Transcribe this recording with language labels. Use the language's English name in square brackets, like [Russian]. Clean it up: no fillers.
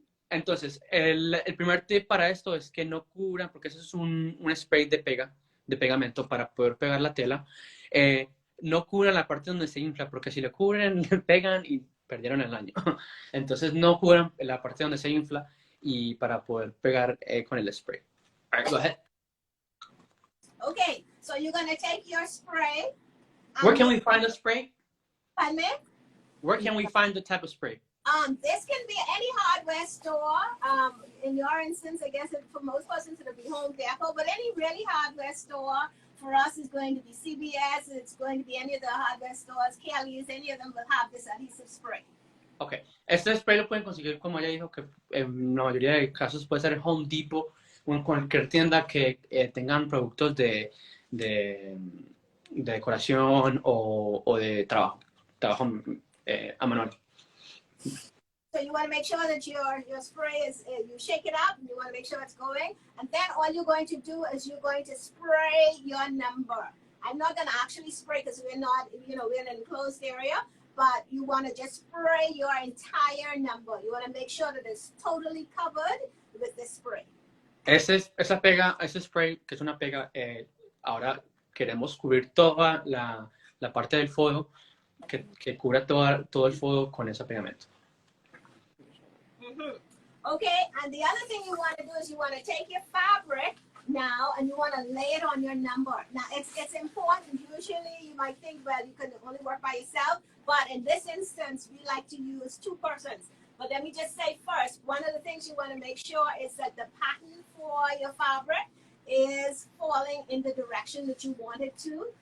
[Spanish] Entonces el primer tip para esto es que no cubran, porque eso es un spray de pegamento para poder pegar la tela. No cubran la parte donde se infla, porque si le cubren, pegan y perdieron el año. Entonces no cubran la parte donde se infla y para poder pegar con el spray. [English] All right, go ahead. Okay, so you're going to take your spray. Where can we find the spray? Pardon me? Where can we find the type of spray? This can be any hardware store. In your instance, I guess for most persons it'll be Home Depot, but any really hardware store for us is going to be CBS. It's going to be any of the hardware stores. Kelly's, any of them will have this adhesive spray. Okay. [Spanish] Este spray lo pueden conseguir, como ella dijo, que en la mayoría de casos puede ser en Home Depot o en cualquier tienda que tengan productos de decoración o de trabajo a manual. [English] So you want to make sure that your spray is, you shake it up, and you want to make sure it's going. And then all you're going to do is you're going to spray your number. I'm not going to actually spray because we're not, we're in an enclosed area, but you want to just spray your entire number. You want to make sure that it's totally covered with this spray. [Spanish] Ese spray, que es una pega, ahora queremos cubrir toda la parte del foil, que cubra todo el foil con ese pegamento. [English] Okay, and the other thing you want to do is you want to take your fabric now and you you want to lay it on your number. Now, it's important. Usually, you might think, well, you can only work by yourself. But in this instance, we like to use 2 persons. But let me just say first, one of the things you want to make sure is that the pattern for your fabric is falling in the direction that you want it to.